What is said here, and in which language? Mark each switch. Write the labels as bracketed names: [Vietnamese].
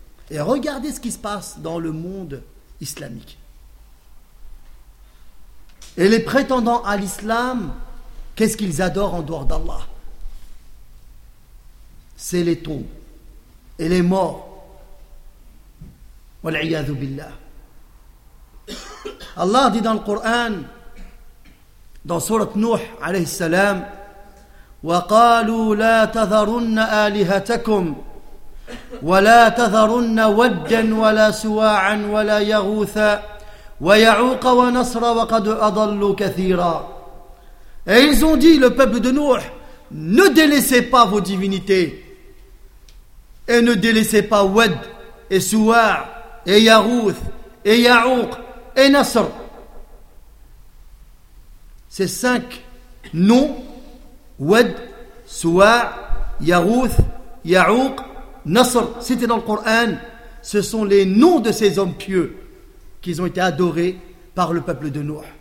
[French] Et regardez ce qui se passe dans le monde islamique. Et les prétendants à l'islam, qu'est-ce qu'ils adorent en dehors d'Allah? C'est les tombes et les morts. [Arabic] Wal'iyadu billah. [French] Allah dit dans le Coran, dans Surat Nuh alayhi salam, [Arabic] وَقَالُوا لَا تَذَرُنَّ آلِهَتَكُمْ وَلَا تَذَرُنَّ وَدًّا وَلَا سُوَاعًا وَلَا يَغُوثَ وَيَعُوقَ وَنَصْرَ وَقَدْ أَضَلُّوا كَثِيرًا. [French] Et ils ont dit, le peuple de Nuh, ne délaissez pas vos divinités. Et ne délaissez pas Wad et Suwa' et Yarouth et Ya'ouq et Nasr. Ces cinq noms, Wad, Suwa', Yarouth, Ya'ouq, Nasr, cités dans le Coran, ce sont les noms de ces hommes pieux qui ont été adorés par le peuple de Nuh.